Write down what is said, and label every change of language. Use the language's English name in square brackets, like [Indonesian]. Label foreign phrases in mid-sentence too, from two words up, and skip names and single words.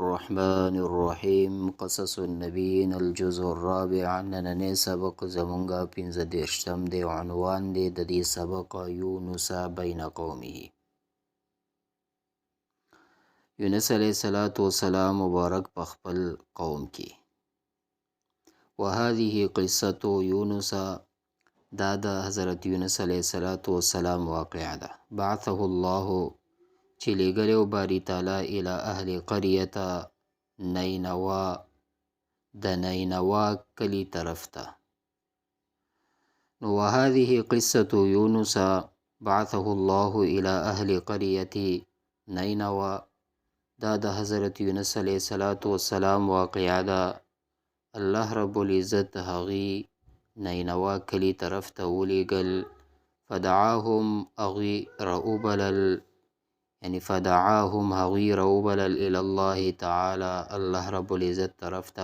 [Arabic] الرحمن الرحیم قصص النبیین الجزء الرابع. [Pashto] نننی سبق زمونږه 15 دی. عنوان دی د دې سبق [Arabic] یونس بین قومه. [Pashto] یونس [Arabic] علیه السلام [Pashto] مبارک په خپل قوم کې. [Arabic] وهذه قصة یونس، [Pashto] دا د حضرت یونس [Arabic] علیه السلام [Pashto] واقعه ده. [Arabic] بعثه الله، [Pashto] چې لېږلی و [Arabic] باری تعالی الی اهل قریة نینوا، [Pashto] د نینوا کلي طرف ته. [Arabic] نو وهذه قصة یونس بعثه الله الی اهل قریة نینوا، [Pashto] دا د حضرت یونس [Arabic] علیه السلام [Pashto] واقعه ده. [Arabic] الله رب العزت [Pashto] هغې نینوا کلي طرف ته ولیږل. [Arabic] فدعاهم، [Pashto] هغوی راوبلل، یعنی [Arabic] فدعاهم [Pashto] هغوی راوبلل [Arabic] الی الله تعالی، الله رب العزت [Pashto] طرف ته.